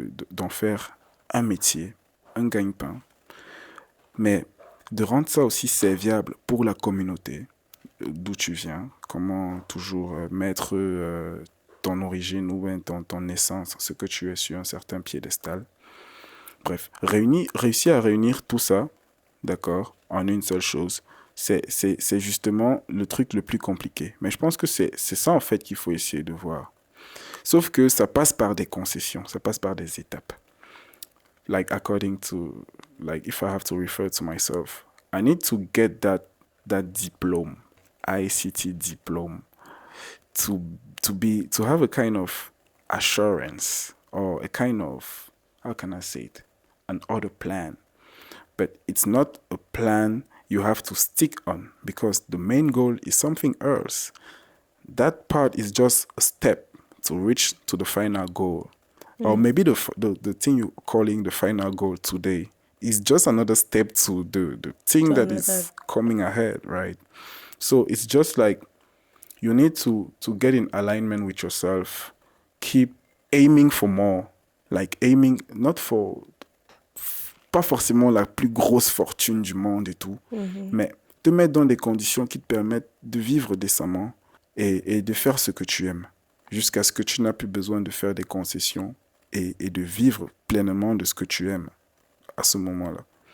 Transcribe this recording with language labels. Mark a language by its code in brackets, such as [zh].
[fr] d'en faire un métier, un gagne-pain, mais de rendre ça aussi serviable pour la communauté d'où tu viens, comment toujours mettre ton origine ou bien ton essence, ce que tu es sur un certain piédestal. Bref, réussir à réunir tout ça, d'accord, en une seule chose, c'est justement le truc le plus compliqué. Mais je pense que c'est ça en fait qu'il faut essayer de voir. Sauf que ça passe par des concessions, ça passe par des étapes. [en] Like according to, like if I have to refer to myself, I need to get that diploma, ICT diploma, to have a kind of assurance or a kind of, how can I say it, an other plan. But it's not a plan you have to stick on because the main goal is something else. That part is just a step to reach to the final goal. Or maybe the thing you're calling the final goal today is just another step to the thing that is coming ahead, right? So it's just like you need to get in alignment with yourself. Keep aiming for more. Like aiming, not for, [fr] pas forcément la plus grosse fortune du monde et tout, mais te mettre dans des conditions qui te permettent de vivre décemment et de faire ce que tu aimes, jusqu'à ce que tu n'as plus besoin de faire des concessions et de vivre pleinement de ce que tu aimes à ce moment-là.